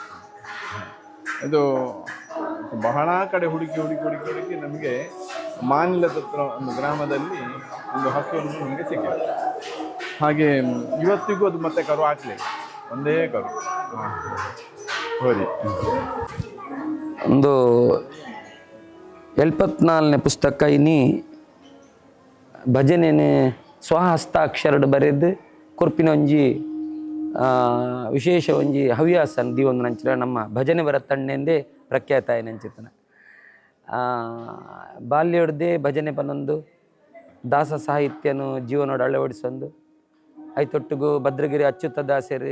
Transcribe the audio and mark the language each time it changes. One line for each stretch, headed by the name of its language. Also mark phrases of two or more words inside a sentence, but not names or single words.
Kannada: ಇದು ಬಹಳ ಕಡೆ ಹುಡುಕಿ ನಮಗೆ ಮಾನಿಲದ ಹತ್ರ ಒಂದು ಗ್ರಾಮದಲ್ಲಿ ಒಂದು ಹಸುವನ್ನು ನಮಗೆ ಸಿಕ್ಕಿದೆ. ಹಾಗೆ ಇವತ್ತಿಗೂ ಅದು ಮತ್ತೆ ಕರು ಹಾಕಲಿಲ್ಲ, ಒಂದೇ ಕರು ಹೋರಿ.
Tulu: ಒಂದು 74ನೇ ಪುಸ್ತಕ ಇನಿ ಭಜನೆನೆ ಸ್ವಹಸ್ತಾಕ್ಷರಡು ಬರೆದು ಕೊರ್ಪಿನ ಒಂಜಿ ವಿಶೇಷ ಒಂಜಿ ಹವ್ಯಾಸ ದೀವೊಂದು ನಂಚಿರ ನಮ್ಮ ಭಜನೆ ಬರತ್ತಣ್ಣೆಂದೇ ಪ್ರಖ್ಯಾತ ನಂಚಿತನ. ಬಾಲ್ಯಡ್ದೇ ಭಜನೆ ಪನ್ನೊಂದು ದಾಸ ಸಾಹಿತ್ಯನು ಜೀವನೋಡು ಅಳವಡಿಸೊಂದು ಐತೊಟ್ಟಿಗೂ ಭದ್ರಗಿರಿ ಅಚ್ಯುತ ದಾಸರು